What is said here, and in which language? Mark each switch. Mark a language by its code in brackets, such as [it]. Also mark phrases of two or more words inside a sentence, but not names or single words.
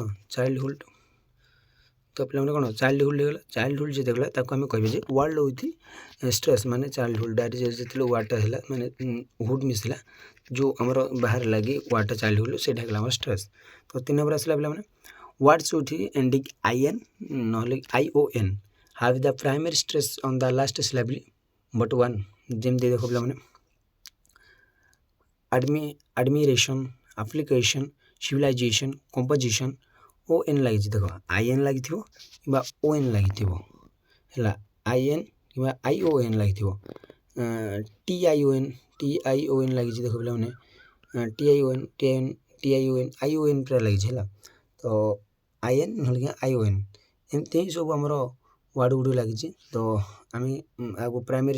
[or] ଚାଇଲ୍ଡହୁଡ୍ ତ ପିଲାମାନେ କ'ଣ ଚାଇଲ୍ଡହୁଡ୍ ହେଇଗଲା ଚାଇଲ୍ଡହୁଡ୍ ଯେତେବେଳେ ତାକୁ ଆମେ କହିବେ ଯେ [en] word with stress [or] ମାନେ ଚାଇଲ୍ଡହୁଡ୍ ଯେତେବେଳେ ୱାର୍ଡ଼ଟା ହେଲା ମାନେ ହୁଡ୍ ମିଶିଲା ଯେଉଁ ଆମର ବାହାରେ ଲାଗି ୱାର୍ଡ଼ଟା ଚାଇଲ୍ଡହୁଡ୍ ସେଇଟା ହେଇଗଲା ଆମର ଷ୍ଟ୍ରେସ୍ ତ 3 ନମ୍ବର ଆସିଲା ପିଲାମାନେ [en] words with ending IN [or] ନହେଲେ [en] ION have the primary stress on the last syllable but one [or] ଯେମିତି ଦେଖ ପିଲାମାନେ [en] admiration application civilization composition [or] ON ଲାଗିଛି ଦେଖ IN ଲାଗିଥିବ କିମ୍ବା ON ଲାଗିଥିବ ହେଲା IN କିମ୍ବା ION ଲାଗିଥିବ TION ଲାଗିଛି ଦେଖ ପିଲାମାନେ ION ପୁରା ଲାଗିଛି ହେଲା ତ IN ନହେଲେ ION ଏମିତି ହିଁ ସବୁ ଆମର ୱାର୍ଡ଼ ଗୁଡ଼ିକ ଲାଗିଛି ତ ଆମେ ଆଗକୁ ପ୍ରାଇମେରୀ